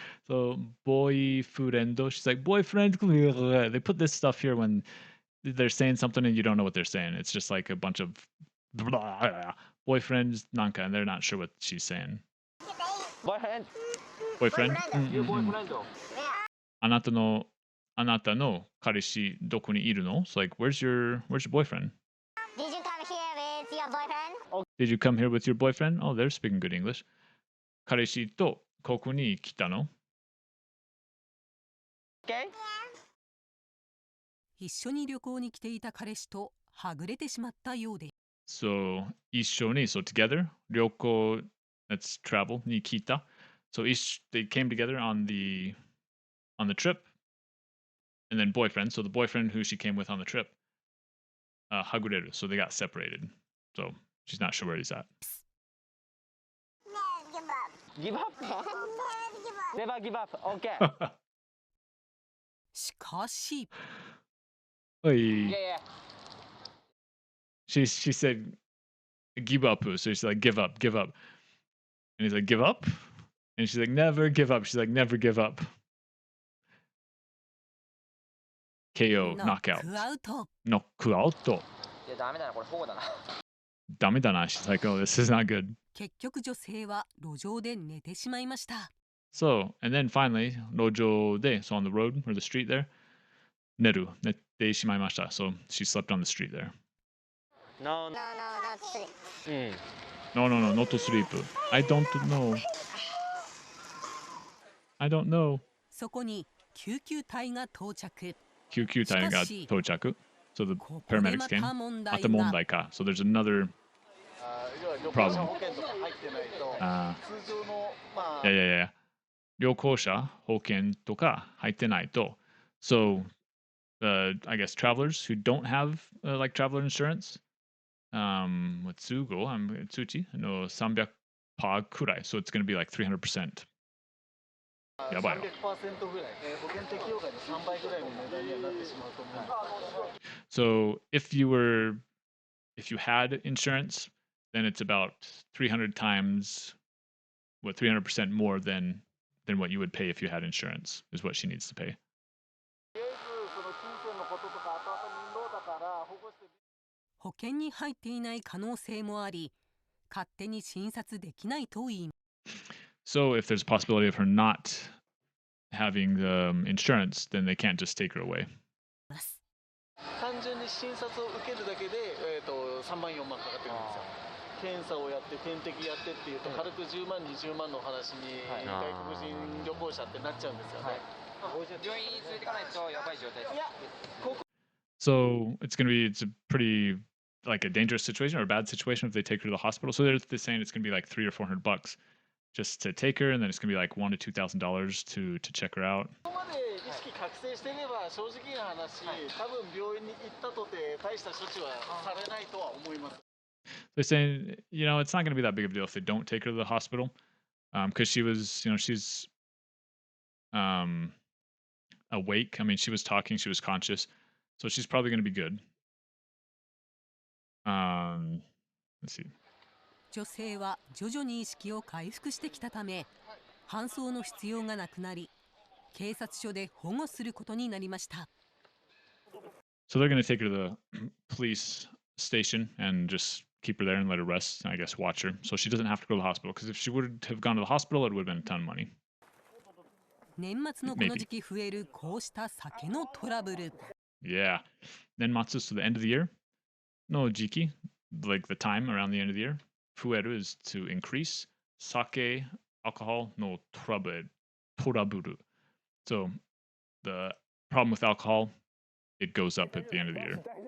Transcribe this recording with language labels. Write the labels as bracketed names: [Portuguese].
[English] So boyfriend, she's like boyfriend. They put this stuff here when they're saying something and you don't know what they're saying. It's just like a bunch of boyfriends, nanka, and they're not sure what she's saying. Boyfriend. Boyfriend? Your boyfriend. [Japanese] あなたの彼氏どこにいるの? [English] So like, where's your boyfriend? Did you come here with your boyfriend? Did you come here with your boyfriend? Oh, they're speaking good English. [Japanese] 彼氏とここに来たの? [English] Okay. [Japanese] 一緒に旅行に来ていた彼氏とはぐれてしまったようで。 [English] So 一緒に so together 旅行 that's travel に来た so they came together on the trip and then boyfriend so the boyfriend who she came with on the trip hagureru so they got separated so she's not sure where he's at. Give up? Never give up. Okay. [Japanese] しかし。 [English] Oy. Yeah. She said give up so she's like give up and he's like give up and she's like never give up she's like never give up. KO knockout. Knockout. [Japanese] いやダメだなこれ保護だな。ダメだな [English] she's like oh this is not good. [Japanese] 結局女性は路上で寝てしまいました。 [English] So, and then finally, lojo de, so on the road or the street there, neru, nette shimaimashita. So she slept on the street there. No. not sleep. No, not to sleep. I don't know. [Japanese] そこに救急隊が到着。救急隊が到着. [English] So the paramedics came. [Japanese] また問題か. [English] So there's another problem. Yeah. [Japanese] 旅行者保険とか入ってないと [English] So, I guess travelers who don't have like traveler insurance, [Japanese] 通知の300%くらい [English] So it's going to be like 300%. [Japanese] やばいよ。 300%ぐらい、保険適用外の3倍ぐらいの値段にはなってしまうと思うんです。 So if you had insurance, then it's about 300 times, 300% more than what you would pay if you had insurance, is what she needs to pay. 保険に入っていない可能性もあり、勝手に診察できないと言います。 So if there's a possibility of her not having the insurance, then they can't just take her away. 単純に診察を受けるだけで、3万4万かかってくるんですよ。検査をやって点滴やってっていうと軽く10万20万の話に外国人旅行者ってなっちゃうんですよね。病院に連れてかないとやばい状態です。いや、 [English] So it's a pretty like a dangerous situation or a bad situation if they take her to the hospital. So they're saying it's going to be like $300 or $400 just to take her, and then it's going to be like $1,000 to $2,000 to check her out. [Japanese] ここまで意識覚醒してれば正直な話、多分病院に行ったとて大した処置はされないとは思います。 [English] They're saying, it's not going to be that big of a deal if they don't take her to the hospital, because she was, she's awake. I mean, she was talking, she was conscious, so she's probably going to be good. let's see. [Japanese] 女性は徐々に意識を回復してきたため、搬送の必要がなくなり、警察署で保護することになりました。 [English] So they're going to take her to the police station and just keep her there and let her rest, and I guess watch her. So she doesn't have to go to the hospital, because if she would have gone to the hospital, it would have been a ton of money. [Japanese] 年末のこの時期増えるこうした酒のトラブル。 [English] Yeah. Nenmatsu, so the end of the year. No jiki, like the time around the end of the year. Fueru is to increase. Sake, alcohol, no toraburu. So the problem with alcohol, it goes up at the end of the year.